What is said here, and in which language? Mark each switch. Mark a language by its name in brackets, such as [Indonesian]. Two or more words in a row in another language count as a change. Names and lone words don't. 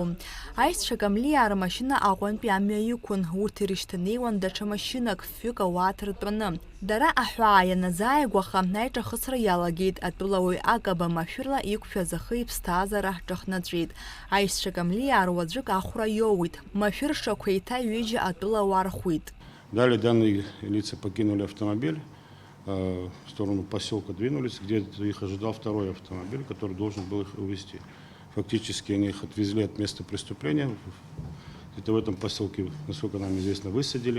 [Abkhazian] Аишьцәа Камлиаа рмашьына Аҟәантәи амҩа иқәын, урҭ ирышьҭанеиуан даҽа машьынак фҩык ауаа ҭыртәаны. Дара аҳәаа ианазааигәаха аиҿахысра иалагеит, атәылауаҩ Акаба машәырла иқәшәаз ахы иԥсҭазаара ҳҿыхнаҵәеит. Аишьцәа Камлиаа руаӡәык ахәра иоуит, машәыршақә еиҭа ҩыџьа атәылауаа рхәит. [Russian] Далее данные лица покинули автомобиль, в сторону поселка двинулись, где их ожидал второй автомобиль, который должен был их увезти. Фактически они их отвезли от места преступления, где-то в этом поселке, насколько нам известно, высадили.